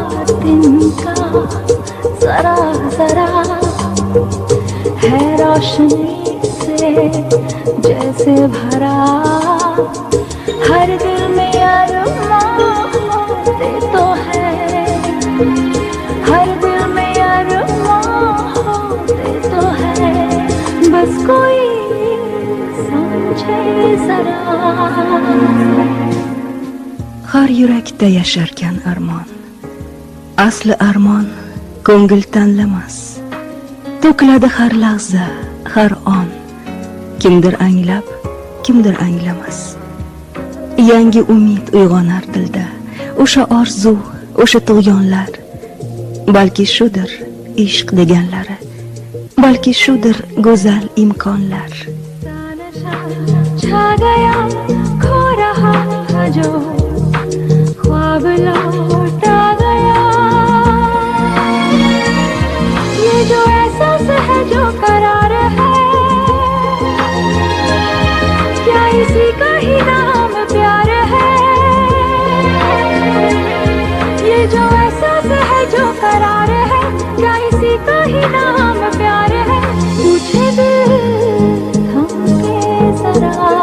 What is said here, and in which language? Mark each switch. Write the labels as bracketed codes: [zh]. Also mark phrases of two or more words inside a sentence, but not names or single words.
[hi] जरा जरा है रोशनी से जैसे भरा, हर दिल में अरमां होते तो है, हर दिल में अरमां होते तो है, बस कोई समझे जरा। [uz] Har yurakda yasharkan armon. Asli armon ko'ngil tanlamas. To'kiladi har lahza, har on. Kimdir anglab, kimdir anglamas. Yangi umid uyg'onar dilda. O'sha orzu, o'sha tug'yonlar. Balki shudir ishq deganlari. Balki shudir go'zal imkonlar. [hi] छा गया खो रहा था जो ख्वाब लौट आ गया, ये जो एहसास है जो करार है, क्या इसी का ही नाम प्यार है, ये जो एहसास है जो करार है, क्या इसी का ही नाम प्यार है, पूछे दिल थमके जरा।